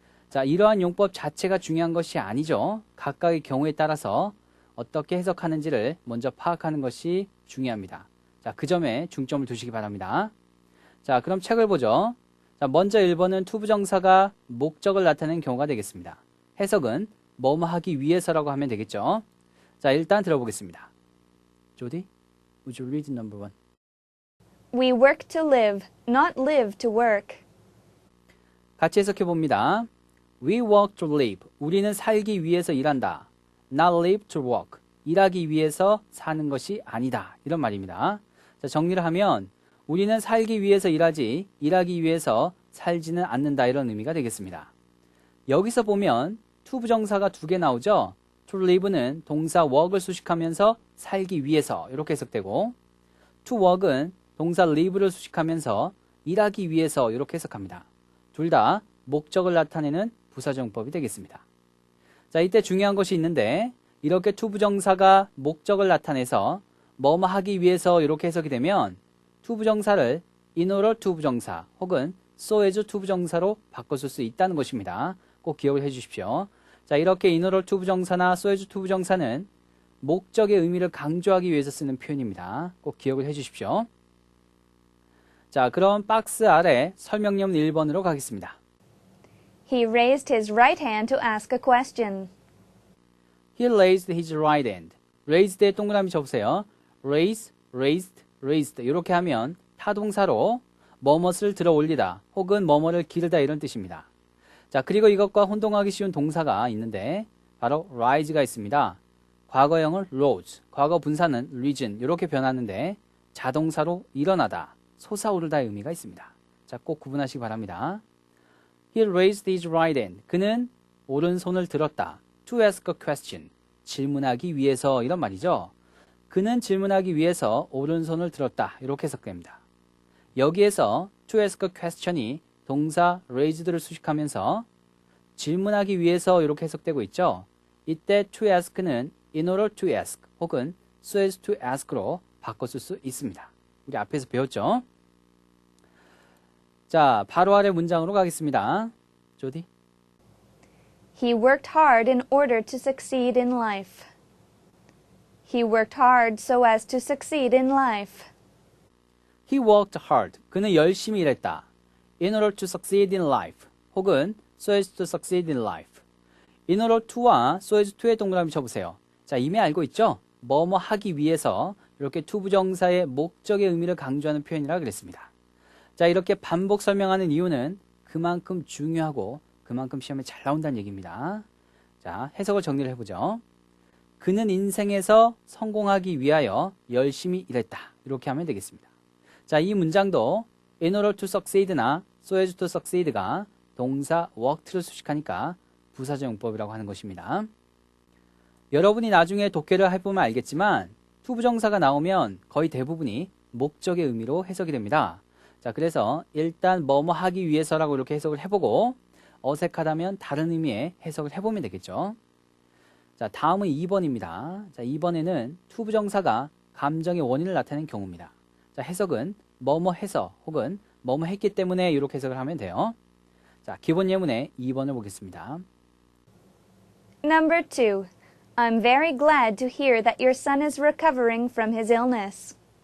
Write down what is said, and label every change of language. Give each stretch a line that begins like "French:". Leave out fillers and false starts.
Korean: 자, 이러한 용법 자체가 중요한 것이 아니죠. 각각의 경우에 따라서 어떻게 해석하는지를 먼저 파악하는 것이 중요합니다. 자, 그 점에 중점을 두시기 바랍니다. 자, 그럼 책을 보죠. 자, 먼저 1번은 투부정사가 목적을 나타내는 경우가 되겠습니다. 해석은 뭐뭐 하기 위해서라고 하면 되겠죠. 자, 일단 들어보겠습니다.
English: 조디, would you read number 1? We work to live, not live to work.
Korean: 같이 해석해 봅니다.
English: We work to live.
Korean: 우리는 살기 위해서 일한다.
English: Not live to work.
Korean: 일하기 위해서 사는 것이 아니다. 이런 말입니다. 자, 정리를 하면 우리는 살기 위해서 일하지 일하기 위해서 살지는 않는다. 이런 의미가 되겠습니다. 여기서 보면 투부정사가 두 개 나오죠. To live는 동사 work을 수식하면서 살기 위해서 이렇게 해석되고 to work은 동사 live를 수식하면서 일하기 위해서 이렇게 해석합니다. 둘 다 목적을 나타내는 부사정법이 되겠습니다. 자, 이때 중요한 것이 있는데 이렇게 투부정사가 목적을 나타내서 뭐뭐 하기 위해서 이렇게 해석이 되면 투부정사를 in order 투부정사 혹은 so as 투부정사로 바꿔줄 수 있다는 것입니다. 꼭 기억을 해주십시오. 자, 이렇게 in order 투부정사나 so as 투부정사는 목적의 의미를 강조하기 위해서 쓰는 표현입니다. 꼭 기억을 해주십시오. 자, 그럼 박스 아래 설명문 1번으로 가겠습니다.
English: He raised his right hand to ask a question. He raised his right hand.
Korean: raised에 동그라미 쳐보세요. raise, raised, raised 이렇게 하면 타동사로 뭐뭇을 들어 올리다 혹은 뭐뭐를 기르다 이런 뜻입니다. 자, 그리고 이것과 혼동하기 쉬운 동사가 있는데 바로 rise가 있습니다. 과거형은 rose, 과거 분사는 risen 이렇게 변하는데 자동사로 일어나다, 솟아오르다의 의미가 있습니다. 자, 꼭 구분하시기 바랍니다.
English: He raised his right hand.
Korean: 그는 오른손을 들었다.
English: To ask a question.
Korean: 질문하기 위해서 이런 말이죠. 그는 질문하기 위해서 오른손을 들었다. 이렇게 해석됩니다. 여기에서 to ask a question이 동사 raised를 수식하면서 질문하기 위해서 이렇게 해석되고 있죠. 이때 to ask는 in order to ask 혹은 so as to ask로 바꿔쓸 수 있습니다. 우리 앞에서 배웠죠? 자, 바로 아래 문장으로 가겠습니다. 조디.
English: He worked hard in order to succeed in life. He worked hard so as to succeed in life. He worked hard.
Korean: 그는 열심히 일했다.
English: In order to succeed in life. 혹은 so as to succeed in life.
Korean: In order to와 so as to의 동그라미 쳐보세요. 자, 이미 알고 있죠? 뭐뭐 하기 위해서 이렇게 투부정사의 목적의 의미를 강조하는 표현이라 그랬습니다. 자, 이렇게 반복 설명하는 이유는 그만큼 중요하고 그만큼 시험에 잘 나온다는 얘기입니다. 자, 해석을 정리를 해보죠. 그는 인생에서 성공하기 위하여 열심히 일했다. 이렇게 하면 되겠습니다. 자, 이 문장도 in order to succeed나 so as to succeed가 동사 worked를 수식하니까 부사적 용법이라고 하는 것입니다. 여러분이 나중에 독해를 해보면 알겠지만 투부정사가 나오면 거의 대부분이 목적의 의미로 해석이 됩니다. 자, 그래서 일단 뭐뭐 하기 위해서라고 이렇게 해석을 해보고 어색하다면 다른 의미의 해석을 해보면 되겠죠. 자, 다음은 2번입니다. 자, 2번에는 투부정사가 감정의 원인을 나타내는 경우입니다. 자, 해석은 뭐뭐 해서 혹은 뭐뭐 했기 때문에 이렇게 해석을 하면 돼요. 자, 기본 예문의 2번을 보겠습니다.
English: Number 2. I'm very glad to hear that your son is recovering from his illness.